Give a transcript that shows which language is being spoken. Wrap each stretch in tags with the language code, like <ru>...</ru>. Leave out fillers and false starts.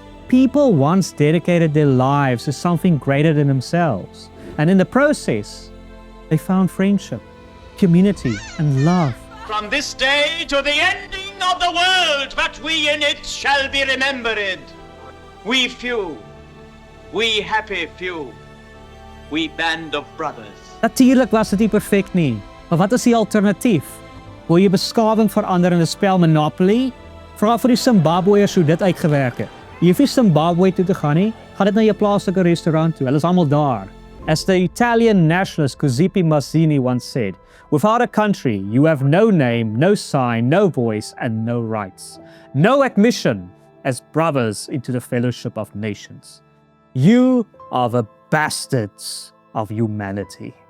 <en>People once dedicated their lives to something greater than themselves, and in the process, they found friendship, community, and love. From this day to the ending of the world, but we in it shall be remembered. We few, we happy few, we band of brothers.</en> <af>Natuurlijk was dit nie perfek nie, maar wat is die alternatief? Wil jy beskawing verander in 'n spel Monopoly? Vra vir die Zimbabweërs hoe dit uitgewerk het. Jy hoef nie Zimbabwe toe te gaan nie, gaan dit na jou plaaslike restaurant toe, hulle is almal daar.</af> <en>As the Italian nationalist Giuseppe Mazzini once said, without a country, you have no name, no sign, no voice, and no rights. No admission as brothers into the fellowship of nations. You are the bastards of humanity.</en>